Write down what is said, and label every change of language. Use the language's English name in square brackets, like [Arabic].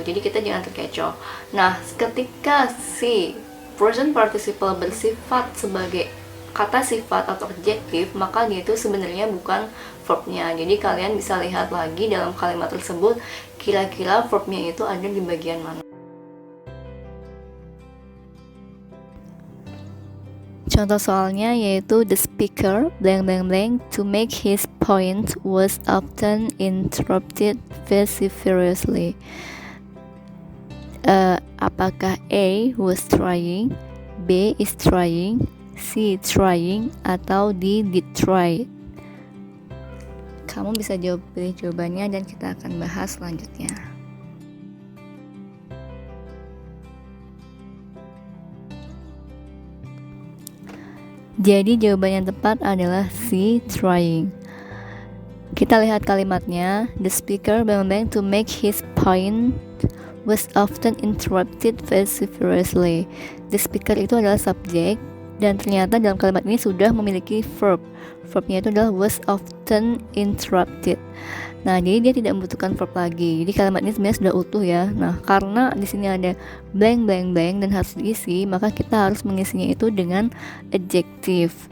[Indonesian] Jadi kita jangan terkecoh. Nah, ketika si present participle bersifat sebagai kata sifat atau adjektif, maka dia itu sebenarnya bukan verbnya. Jadi kalian bisa lihat lagi dalam kalimat tersebut kira-kira verbnya itu ada di bagian mana. Contoh soalnya yaitu [English] the speaker blank blank blank to make his point was often interrupted vociferously. [Indonesian] Apakah [English] A was trying, B is trying, C trying, [Indonesian] atau [English] D did try? [Indonesian] Kamu bisa pilih jawabannya dan kita akan bahas selanjutnya. Jadi jawaban yang tepat adalah C trying. Kita lihat kalimatnya. [English] The speaker bang to make his point was often interrupted vociferously. [Indonesian] The speaker itu adalah subjek, dan ternyata dalam kalimat ini sudah memiliki verb. Verbnya itu adalah [English] was often interrupted. [Indonesian] Nah, jadi dia tidak membutuhkan verb lagi. Jadi kalimat ini sebenarnya sudah utuh ya. Nah, karena di sini ada blank blank blank dan harus diisi, maka kita harus mengisinya itu dengan adjektif.